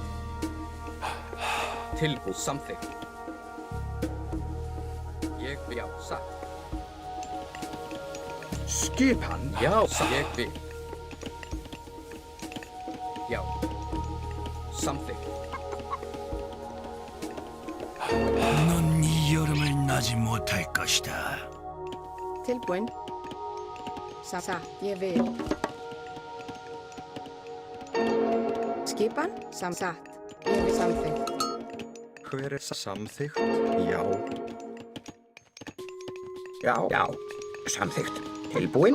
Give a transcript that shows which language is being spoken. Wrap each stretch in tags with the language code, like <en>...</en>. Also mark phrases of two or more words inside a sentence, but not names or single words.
<is>Tilbúið. Samþykkt. Ég vil. Já. Satt. Skipan. Já. Satt. Ég vil. Já. Samþykkt.</is> <ko>넌 이 여름을 나지 못할 것이다.</ko> <is>Tilbúin. Satt. Ég vil. Skipan. Satt. Ég vil samþykkt. Hver er samþykkt? Já. Já. Samþykkt. Tilbúin.</is>